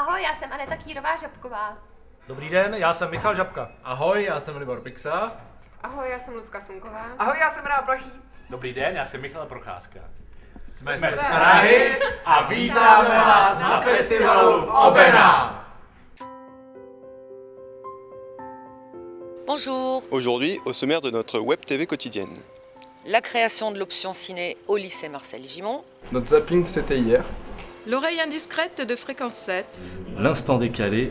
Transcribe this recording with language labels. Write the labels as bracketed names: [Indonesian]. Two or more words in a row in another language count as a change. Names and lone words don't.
[Czech] já jsem Aneta Kýrová-Žabková. Dobrý den, já jsem Michal Žabka. Ahoj, já jsem Libor Pixa. Ahoj, já jsem Lucka Sunková. Ahoj, já jsem Rená Plachý. Dobrý den, já jsem Michal Procházka. Jsme z Prahy a vítáme vás na festivalu v Obena. [French] Bonjour. Aujourd'hui, au sommaire de notre [English] web TV [French] quotidienne. La création de l'option ciné au lycée Marcel Gimond. Notre zapping, c'était hier. L'oreille indiscrète de Fréquence 7. L'instant décalé.